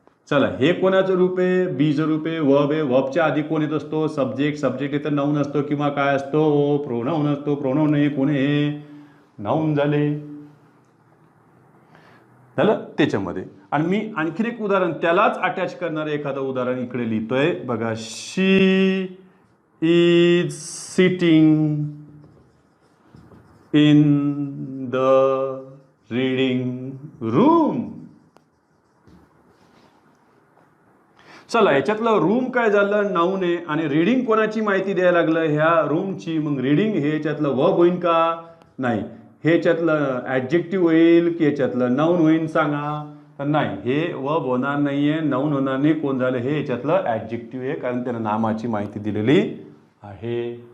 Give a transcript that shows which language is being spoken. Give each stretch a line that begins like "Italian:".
Marathi: चला, हे कोणाचं रूप आहे, बीचं रूप आहे, वर्ब आहे. वर्बच्या आधी कोण येत असतो, सब्जेक्ट. सब्जेक्ट इथं नाऊन असतो किंवा काय असतो, प्रोनाऊन असतो. प्रोनाऊन हे कोण आहे, नाऊन झाले. झालं त्याच्यामध्ये. आणि मी आणखीन एक उदाहरण त्यालाच अटॅच करणारे एखादं उदाहरण इकडे लिहितोय बघा.
English: She is sitting in the reading room.
Marathi: चला, याच्यातलं रूम काय झालं, नाऊन आहे. आणि रीडिंग कोणाची माहिती द्यायला लागलं, ह्या रूमची. मग रीडिंग हे याच्यातलं वर्ब होईल का, नाही. हे याच्यातलं ॲडजेक्टिव्ह होईल की याच्यातलं नाऊन होईल, सांगा. तर नाही, हे वर्ब होणार नाहीये, नाऊन होणार नाही. कोण झालं, हे याच्यातलं ॲडजेक्टिव्ह आहे, कारण त्यानं नामाची माहिती दिलेली आहे.